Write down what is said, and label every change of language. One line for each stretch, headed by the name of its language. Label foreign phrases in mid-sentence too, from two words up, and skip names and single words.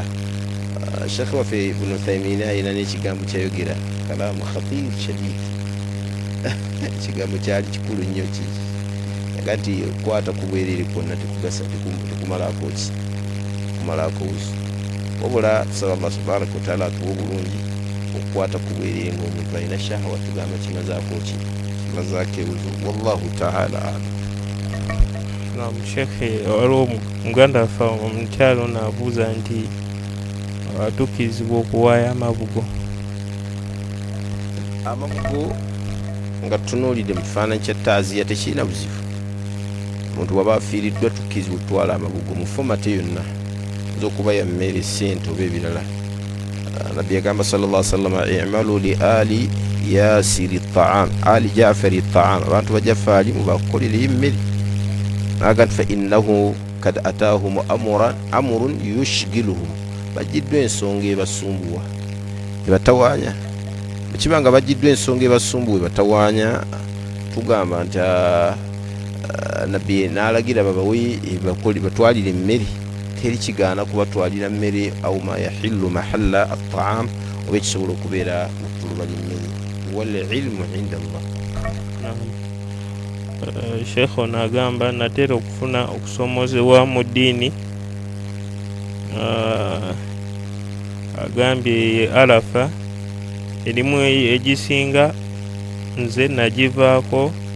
Ganda: Sheikh waffe Ibn Uthaymin ayina n'ekigambo kyayogera,
Arabic: كلام خطير شديد,
Ganda: ekigambo kyali kikulu nnyo ki, yaga nti okukwata ku bwereere kwonna tekugasa, tekumalako ki, kumalako wuzu. Wabula tusaba Allah
Arabic: سبحانه وتعالى
Ganda: atuwa obulungi okukwata ku bwereere ng'omuntu alina shahwa, tugamba kimazaako ki, kimazaako ewuzu.
Arabic: والله تعالى أعلم.
Ganda: Naam Sheikh, waliwo muganda waffe omukyalo n'abuuza nti atukirizibwa okuwaayo amabugo. Amabugo nga tutunuulidde mu kifaananyi kya taaziya tekirina buzibu. Omuntu bw'aba afiiriddwa tukirizibwa okutwala amabugo mu fomate yonna, z'okuba ya mmere, ssente oba ebirala. Nabbi yagamba
Arabic: صلى الله عليه وسلم اعملوا لآل ياسر طعاما, لآل جعفر طعاما,
Ganda: abantu ba Jafaari mubakolereyo emmere. Naga nti
Arabic: فإنه قد أتاهم أمر يشغلهم,
Ganda: bajiddwa ensonga ebasumbuwa ebatawaanya. Bwekibanga bajiddwa ensonga ebasumbuwa ebatawaanya, tugamba nti nabbi n'alagira babawe batwalire emmere, teri kigaana kubatwalira mmere
Arabic: أو ما يحل محل الطعام,
Ganda: oba ekisobola okubeera okutuluba ly'emmere.
Arabic: والعلم عند الله.
Ganda: Sheikh ono agamba natera okufuna okusomozebwa mu ddiini, agambye Arafa erimu egisinga nze nagivaako